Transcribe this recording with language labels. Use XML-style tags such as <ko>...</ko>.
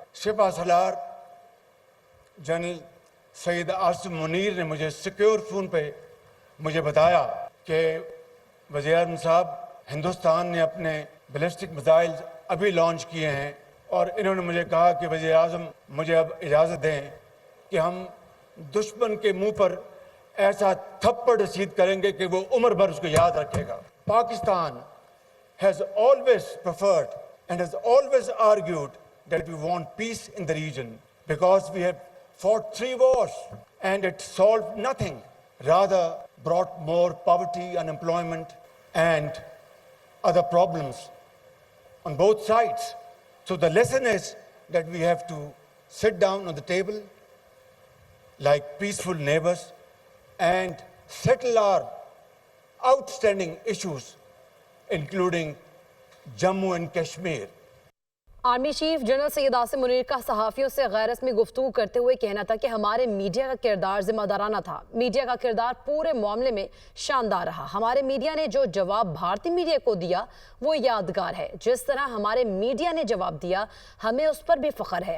<ur>سپہ سالار general Syed Asim Munir نے مجھے secure phone پہ مجھے بتایا کہ وزیر اعظم صاحب، ہندوستان نے اپنے بیلسٹک میزائل ابھی لانچ کیے ہیں اور انہوں نے مجھے کہا کہ وزیر اعظم مجھے اب اجازت دیں کہ ہم دشمن کے منہ پر ایسا تھپڑ رسید کریں گے کہ وہ عمر بھر اس کو یاد رکھے گا.</ur> <en>Pakistan has always preferred and has always argued that we want peace in the region because we have fought 3 wars and it solved nothing, rather brought more poverty, unemployment and other problems on both sides. So the lesson is that we have to sit down on the table like peaceful neighbors and settle our outstanding issues, including Jammu and Kashmir.</en> <ur>Army chief general Syed Asim Munir کا صحافیوں سے غیر رسمی گفتگو کرتے ہوئے کہنا تھا کہ ہمارے میڈیا کا کردار ذمہ دارانہ تھا. میڈیا کا کردار پورے معاملے میں شاندار رہا. ہمارے میڈیا نے جو جواب بھارتی میڈیا کو دیا وہ یادگار ہے. جس طرح ہمارے میڈیا نے جواب دیا ہمیں اس پر بھی فخر ہے.</ur>